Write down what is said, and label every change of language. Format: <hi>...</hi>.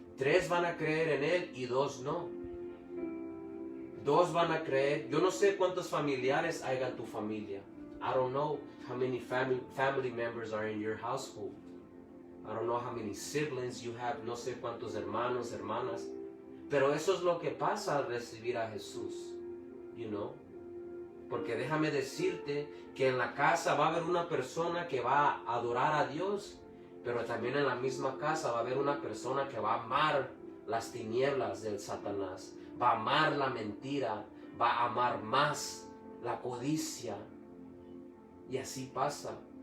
<es>3 van a creer en Él y 2 no. 2 van a creer. Yo no sé cuántos familiares hay en tu familia.</es> <en>I don't know how many family members are in your household. I don't know how many siblings you have.</en> <es>No sé cuántos hermanos, hermanas. Pero eso es lo que pasa al recibir a Jesús. Porque déjame decirte que en la casa va a haber una persona que va a adorar a Dios, pero también en la misma casa va a haber una persona que va a amar las tinieblas del Satanás, va a amar la mentira, va a amar más la codicia. Y así pasa.</es>